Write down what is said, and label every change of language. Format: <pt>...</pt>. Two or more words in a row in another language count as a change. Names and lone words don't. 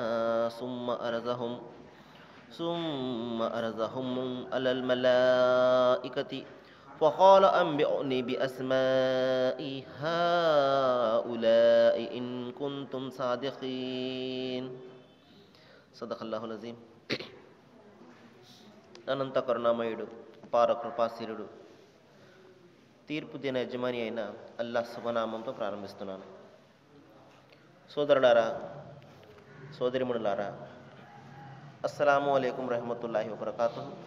<ar>ثم عرضهم على الملائكة فقال أنبئوني بأسماء هؤلاء إن كنتم صادقين. صدق الله العظيم.</ar> <te>అనంత కరుణామయుడు అపార కృపాశీలుడు తీర్పు దిన యజమాని అయిన అల్లాహ్ శుభనామంతో ప్రారంభిస్తున్నాను. సోదరులారా, సోదరిమణులారా,</te> <ar>السلام عليكم رحمة الله وبركاته.</ar>